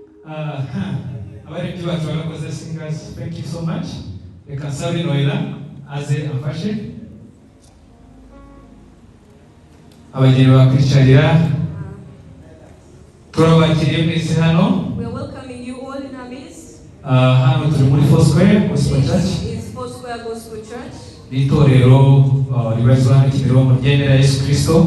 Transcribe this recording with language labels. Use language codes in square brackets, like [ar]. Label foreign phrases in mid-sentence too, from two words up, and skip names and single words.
[rw] abaririmbyi bacu barakoze, [en] singers, thank you so much. [rw] Reka Sabi Noela aze amfashe. Abageni bakwicarira, turabakiriye mwese hano. [en] We are welcoming you all in our midst. [rw] Hano turi muri Foursquare Gospel Church. [en] It's Foursquare Gospel Church. [rw] Itorero ribarizwa hano Kimironko ryemera Yesu Kristo.